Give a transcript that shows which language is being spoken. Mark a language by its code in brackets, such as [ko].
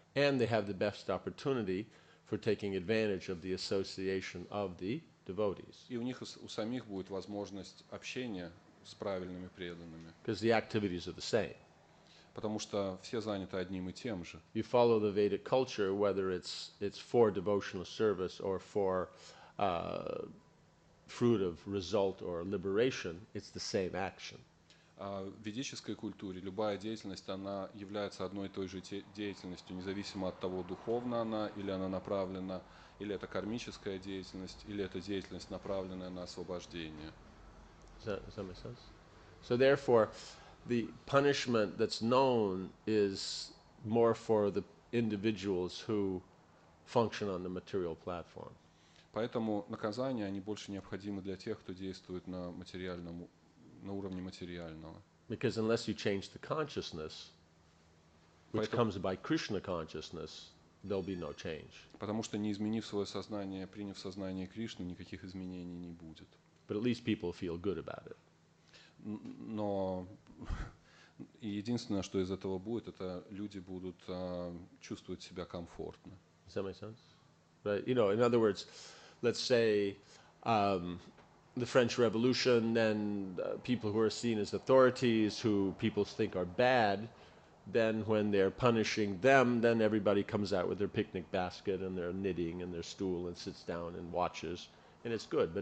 [en] And they have the best opportunity for taking advantage of the association of the devotees. [ru] И у них у самих будет возможность общения с правильными преданными, [en] Because the activities are the same. [ru] Потому что все заняты одним и тем же. [en] You follow the Vedic culture, whether it's for devotional service or for fruit of result or liberation, it's the same action. [ru] А в ведической культуре любая деятельность, она является одной и той же деятельностью, независимо от того, духовна она, или она направлена, или это кармическая деятельность, или это деятельность, направленная на освобождение. [en] Does that make sense? So therefore, the punishment that's known is more for the individuals who function on the material platform. [ru] Поэтому наказания, они больше необходимы для тех, кто действует на уровне материального. [en] Because unless you change the consciousness, which comes by Krishna consciousness, there'll be no change. [ru] Потому что не изменив свое сознание, приняв сознание Кришны, никаких изменений не будет. [en] But at least people feel good about it. [ru] Но единственное, что из этого будет, это люди будут чувствовать себя комфортно. [en] Does that make sense? Right? You know, in other words, let's say the French Revolution, then people who are seen as authorities, who people think are bad, then when they're punishing them, then everybody comes out with their picnic basket and their knitting and their stool and sits down and watches, and it's good.